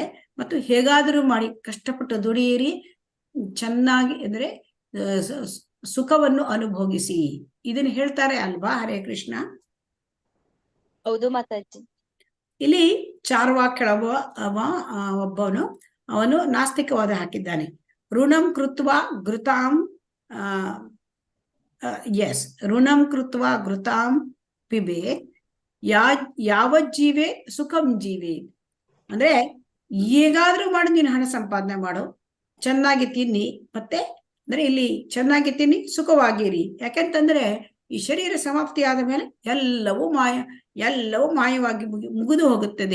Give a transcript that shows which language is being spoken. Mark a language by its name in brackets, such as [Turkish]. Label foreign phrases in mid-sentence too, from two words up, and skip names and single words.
[Kannada] ಮತ್ತು ಹೇಗಾದರೂ ಮಾಡಿ ಕಷ್ಟಪಟ್ಟು ದುಡಿಯಿರಿ, ಚೆನ್ನಾಗಿ ಅಂದ್ರೆ ಸುಖವನ್ನು ಅನುಭೋಗಿಸಿ, ಇದನ್ನ ಹೇಳ್ತಾರೆ ಅಲ್ವಾ? ಹರೇ ಕೃಷ್ಣ. ಹೌದು ಮಾತಾಜಿ. ಇಲ್ಲಿ ಚಾರ್ವಾಕ್ ಒಬ್ಬವನು, ಅವನು ನಾಸ್ತಿಕವಾದ ಹಾಕಿದ್ದಾನೆ. [Sanskrit] ಋಣಂ ಕೃತ್ವ ಘೃತಾಂ ಋಣಂ ಕೃತ್ವ ಘೃತಾಂ ಪಿಬೆ ಯಾವಜ್ಜೀವೆ ಸುಖಂ ಜೀವೆ. [Kannada] ಅಂದ್ರೆ ಹೇಗಾದ್ರೂ ಮಾಡಿ ನೀನು ಹಣ ಸಂಪಾದನೆ ಮಾಡು, ಚೆನ್ನಾಗಿ ತಿನ್ನಿ, ಮತ್ತೆ ಅಂದ್ರೆ ಇಲ್ಲಿ ಚೆನ್ನಾಗಿ ತಿನ್ನಿ, ಸುಖವಾಗಿರಿ. ಯಾಕೆಂತಂದ್ರೆ ಈ ಶರೀರ ಸಮಾಪ್ತಿ ಆದ ಮೇಲೆ ಎಲ್ಲವೂ ಮಾಯವಾಗಿ ಮುಗಿದು ಹೋಗುತ್ತದೆ.